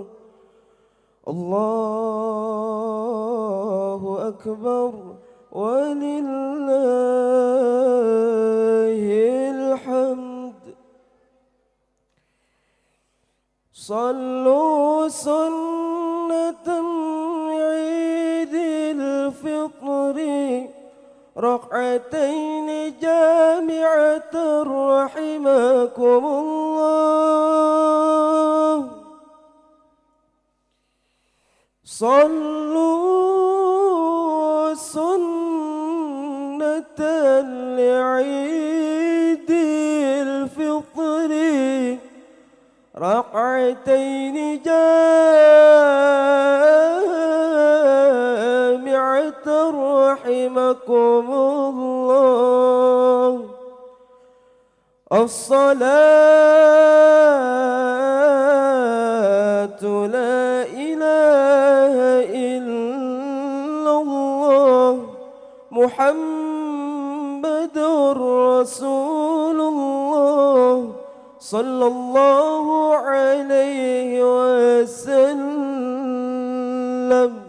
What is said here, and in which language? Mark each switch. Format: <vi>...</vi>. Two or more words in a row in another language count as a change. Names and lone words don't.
<ar>الله أكبر ولله الحمد. صلوا سنة عيد الفطر ركعتين جامعة رحمكم الله. صلوا سنة لعيد الفطر ركعتين جامعة رحمكم الله. الصلاة لا إله إلا الله محمد رسول الله صلى الله عليه وسلم.</ar>